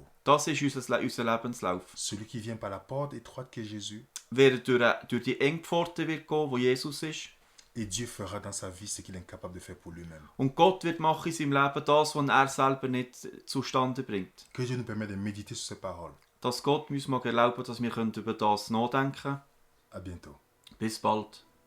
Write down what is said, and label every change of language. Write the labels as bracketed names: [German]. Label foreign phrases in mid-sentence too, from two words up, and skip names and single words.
[German] Das ist unser Lebenslauf. [French] Celui qui vient par la porte étroite qui est Jésus, [German] Wer durch die enge Pforte wird gehen, wo Jesus ist. [French] et Dieu fera dans sa vie ce qu'il est incapable de faire pour lui-même. [German] Und Gott wird machen in seinem Leben das, was er selber nicht zustande bringt. [French] Que Dieu nous permette de méditer sur ces paroles. [German] Dass Gott uns mag erlauben, dass wir über das nachdenken können. [French] À bientôt. [German] Bis bald.